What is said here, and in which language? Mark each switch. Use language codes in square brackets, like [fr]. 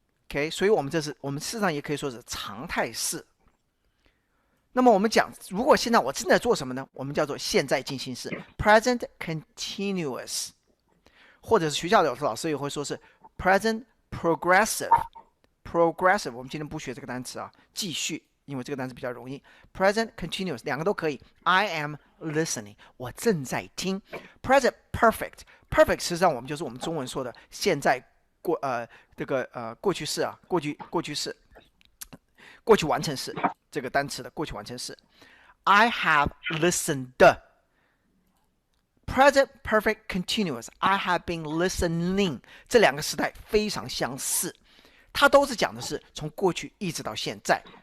[zh] OK， 所以我们事实上也可以说是常态式。那么我们讲，如果现在我正在做什么呢？我们叫做现在进行式 （present continuous）， 或者是学校的老师也会说是 present progressive。progressive， 我们今天不学这个单词啊，继续，因为这个单词比较容易。 present continuous 两个都可以。 [en] I am listening， [zh] 我正在听。 present perfect 实际上我们就是我们中文说的现在过去式啊，过去完成式这个单词的过去完成式。 [en] I have listened。 present perfect continuous I have been listening， [zh] 这两个时态非常相似，它都是讲的是从过去一直到现在。